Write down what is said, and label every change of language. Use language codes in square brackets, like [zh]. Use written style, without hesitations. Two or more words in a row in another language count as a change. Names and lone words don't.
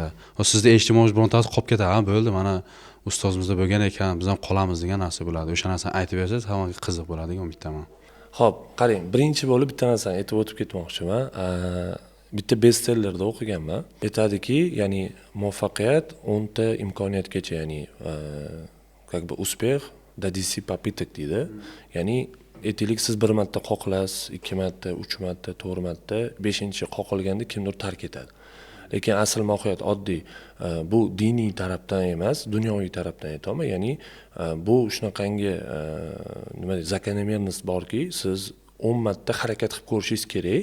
[uz] Sizda eshitmoqchi birontasi qolib ketadi, bo'ldi, mana ustozimizda bo'lgan ekan, biz ham qolamiz degan narsa bo'ladi. O'sha narsani aytib bersangiz, hammaga qiziq bo'ladi degan umiddaman. Xo'p, qarang, birinchi bo'lib bitta narsani aytib o'tib ketmoqchiman. Bitta bestsellerda o'qiganman. Aytadiki, ya'ni muvaffaqiyat 10 ta imkoniyatgacha, ya'ni [ru] как бы успех до 10 попыток [uz] deydi. Ya'ni aytaylik siz bir marta qoqilasiz, 2 marta, 3 marta, 4 marta, 5-chi qoqilganda kimdir tark etadi. Lekin asl mohiyat oddiy. Bu diniy tarafdan emas, dunyoviy tarafdan aytaman. Ya'ni bu shunaqangi nima deydi, zakonomernost borki, siz 10 marta harakat qilib ko'rishingiz kerak.